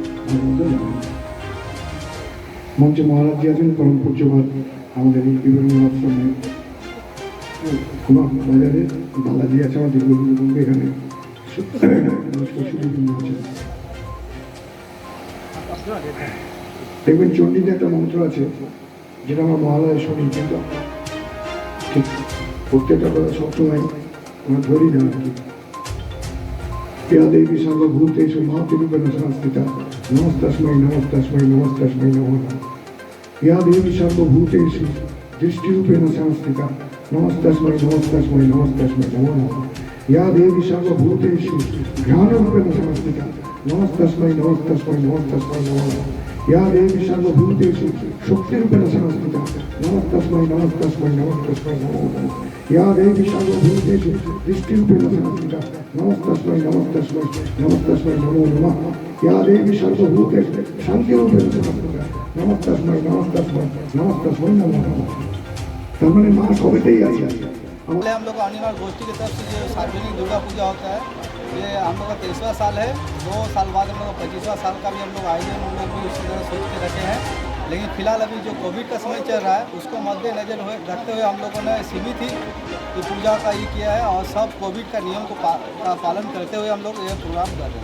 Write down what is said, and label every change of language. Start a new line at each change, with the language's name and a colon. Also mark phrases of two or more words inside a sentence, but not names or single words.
Bangla: মঞ্চে মহারাজজি আছেন, পরম পূজ্যপাত আমাদের এই বিভিন্ন আশ্রমে বাজারে বালাজি আছে, আমাদের গুরুবঙ্গে এখানে দেখবেন চণ্ডীতে একটা মন্ত্র আছে যেটা আমার মহালয়ে শুনি, কিন্তু ঠিক প্রত্যেকটা কথা সবসময় আমরা ধরি না।
Sanskrit: या देवी सर्वभूतेषु मातृरूपेण संस्थिता नमस्तस्मै नमस्तस्मै नमस्तस्मै नमो नमः। या देवी सर्वभूतेषु दृष्टिरूपेण संस्थिता नमस्तस्मै नमस्तस्मै नमस्तस्मै नमो नमः। या देवी सर्वभूतेषु ज्ञानरूपेण संस्थिता नमस्तस्मै नमस्तस्मै नमस्तस्मै नमो नमः। या देवी सर्वभूतेषु शक्तिरूपेण संस्थिता नमस्तस्मै नमस्तस्मै नमस्तस्मै नमो नमः। या देवी सर्वभूतेषु दृष्टिरूपेण संस्थिता नमस्तस्मै नमस्तस्मै नमस्तस्मै नमो नमः। या देवी सर्वभूतेषु शान्तिरूपेण संस्थिता नमस्तस्मै नमस्तस्मै नमस्तस्मै नमो नमः।
Bangla: তার মানে মা সবেতেই আছে।
Hindi: हम लोग अनिवार्य गोष्ठी की तरफ से जो सार्वजनिक दुर्गा पूजा होता है, ये हम लोग का 23वां साल है। 2 साल बाद हम लोग का 25वां साल का भी हम लोग आयोजन हम लोग भी उसी तरह सोच के रखे हैं। लेकिन फिलहाल अभी जो कोविड का समय चल रहा है उसको मद्देनजर रखते हुए हम लोगों ने सीमित ही पूजा का ये किया है और सब कोविड का नियम को पालन करते हुए हम लोग ये प्रोग्राम कर रहे हैं।